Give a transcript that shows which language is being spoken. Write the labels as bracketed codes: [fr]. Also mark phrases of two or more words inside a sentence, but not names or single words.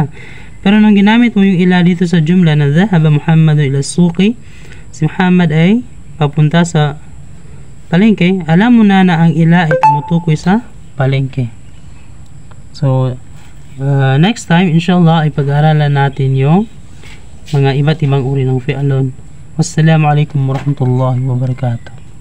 [tl] Pero nung ginamit mo yung ila dito sa jumla na [ar] ذهب محمد إلى السوق, [tl] si Muhammad ay papunta sa palengke, alam mo na ang ila ay tumutukoy sa palengke. So, next time, inshallah, ay pag-aaralan natin yung mga iba't ibang uri ng fi'lun. [ar] والسلام عليكم ورحمة الله وبركاته.